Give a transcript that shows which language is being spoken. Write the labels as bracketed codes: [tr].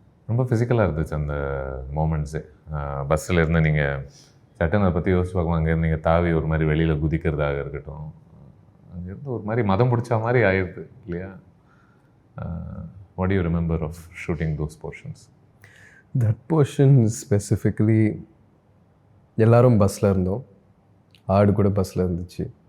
[ta] ரொம்ப ஃபிசிக்கலாக இருந்துச்சு அந்த மூமெண்ட்ஸு. பஸ்ஸில் இருந்து நீங்கள் சட்டன் அதை பற்றி யோசிச்சு பார்க்கணும். அங்கேருந்து நீங்கள் தாவி ஒரு மாதிரி வெளியில் குதிக்கிறதாக இருக்கட்டும், அங்கேருந்து ஒரு மாதிரி மதம் பிடிச்ச மாதிரி ஆயிடுது இல்லையா? [en] What do you remember of shooting those portions? That portion specifically, [ta] எல்லாரும் பஸ்ஸில் இருந்தோம். ஆடு கூட பஸ்ஸில் இருந்துச்சு.